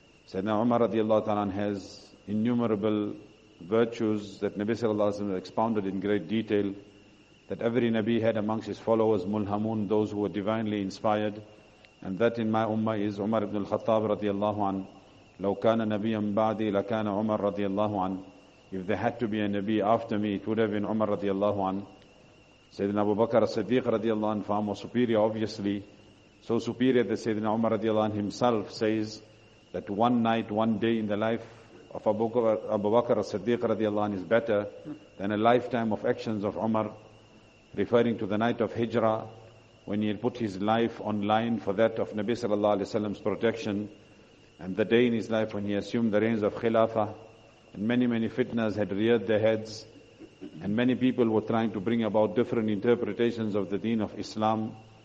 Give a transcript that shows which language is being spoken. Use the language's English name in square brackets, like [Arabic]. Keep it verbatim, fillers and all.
[English] Sayyidina Umar radiallahu ta'ala has innumerable virtues that Nabi sallallahu alayhi wa sallam expounded in great detail, that every Nabi had amongst his followers mulhamun, those who were divinely inspired, and that in my ummah is Umar ibn al-Khattab radiallahu anhu. [Arabic] لو كان نبيا بعدي لكان عمر رضي الله عنه. [English] If there had to be a Nabi after me, it would have been Umar radiallahu anhu. Sayyidina Abu Bakr as-Siddiq radiallahu anhu, far more superior, obviously. So superior that Sayyidina Umar radiallahu anhu himself says that one night, one day in the life of Abu Bakr as-Siddiq radiallahu anhu is better than a lifetime of actions of Umar, referring to the night of Hijrah, when he had put his life on line for that of Nabi sallallahu alayhi wa sallam's protection, and the day in his life when he assumed the reins of Khilafah, and many, many fitnas had reared their heads, and many people were trying to bring about different interpretations of the deen of Islam.